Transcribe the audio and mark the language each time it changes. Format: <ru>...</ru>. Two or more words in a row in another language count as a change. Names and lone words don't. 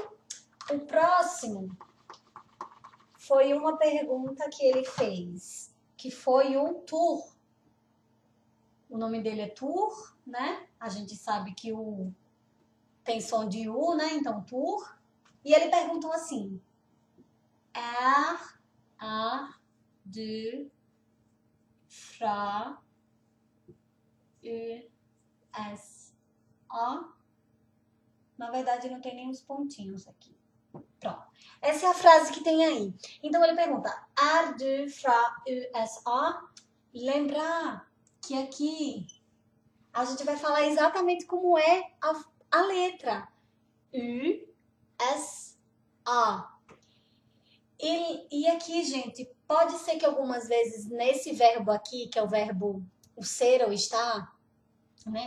<pt>O próximo foi uma pergunta que ele fez, que foi o Tur. O nome dele é Tur, né? A gente sabe que o tem som de U, né? Então, Tur. E ele perguntou assim:</pt> <no>du fra USA?</no> <pt>Na verdade, não tem nem os pontinhos aqui. Pronto. Essa é a frase que tem aí. Então, ele pergunta:</pt> <no>du fra USA?</no> <pt>Lembrar que aqui a gente vai falar exatamente como é a letra. U-S-A. E aqui, gente, pode ser que algumas vezes nesse verbo aqui, que é o verbo o ser ou estar, né?</pt>